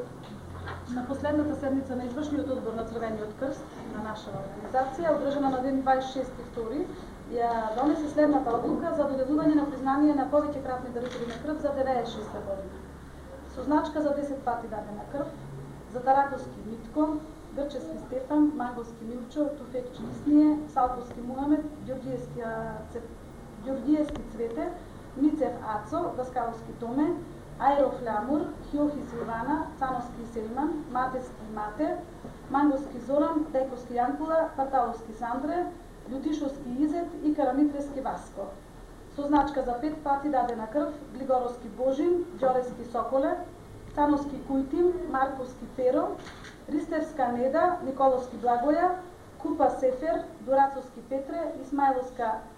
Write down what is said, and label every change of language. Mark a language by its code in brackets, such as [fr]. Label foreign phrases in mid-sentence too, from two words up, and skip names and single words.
[mk] На последната седница на извршниот одбор на Црвениот крст на наша организација, одржана на ден 26.2, ја донесе следната одлука за доделување на признание на повеќе кратни дарители на крв за 96 година. Со значка за 10 пати дадена крв, за Тараковски Митко, Грчевски Стефан, Манговски Милчо, Туфекчи Исније, Салковски Мухамед, Ѓорѓиевски Цвете, Мицев Ацо, Даскаловски Томе, Ајров Лямур, Хјохи Силвана, Цановски Селиман, Матевски Мате, Манговски Зоран, Дејковски Јанкула, Парталовски Сандре, Љутишовски Изет и Карамитрески Васко. Со значка за 5 пати дадена крв, Глигоровски Божин, Ѓорески Соколе, Цановски Кујтим, Марковски Перо, Ристевска Неда, Николовски Благоја, Купа Сефер, Дурацовски Петре, Исмаиловска